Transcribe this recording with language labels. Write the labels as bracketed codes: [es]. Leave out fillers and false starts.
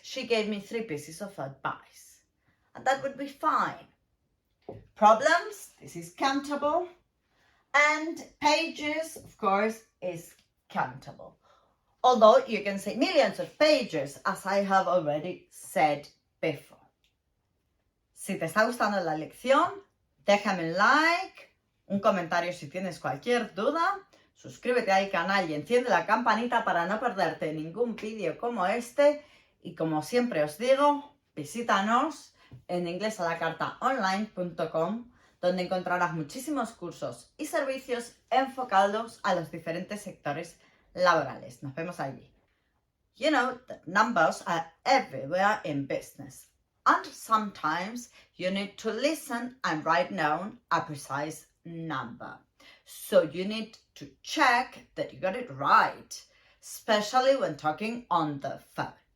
[en] She gave me 3 pieces of advice, and that would be fine. Problems, this is countable. And pages, of course, is countable. Although you can say millions of pages, as I have already said before. [es] Si te está gustando la lección, déjame un like, un comentario si tienes cualquier duda, suscríbete al canal y enciende la campanita para no perderte ningún vídeo como este. Y como siempre os digo, visítanos en inglesalacartaonline.com, donde encontrarás muchísimos cursos y servicios enfocados a los diferentes sectores laborales. Nos vemos allí. [en] You know that numbers are everywhere in business, and sometimes you need to listen and write down a precise number. So you need to check that you got it right, especially when talking on the phone.